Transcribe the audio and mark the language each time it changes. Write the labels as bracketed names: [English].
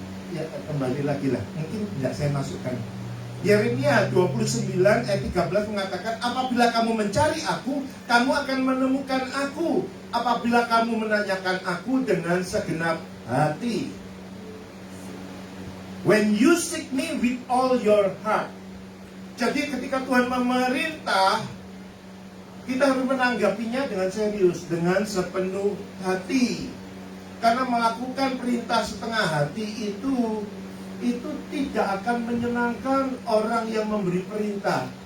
[Indonesian] Ya, kembali lagi lah. Mungkin tidak saya masukkan. Yeremia 29 ayat 13 mengatakan, apabila kamu mencari aku, kamu akan menemukan aku. Apabila kamu menanyakan aku dengan segenap hati. [English] When you seek me with all your heart. [Indonesian] Jadi ketika Tuhan memerintah, kita harus menanggapinya dengan serius, dengan sepenuh hati. Karena melakukan perintah setengah hati itu tidak akan menyenangkan orang yang memberi perintah.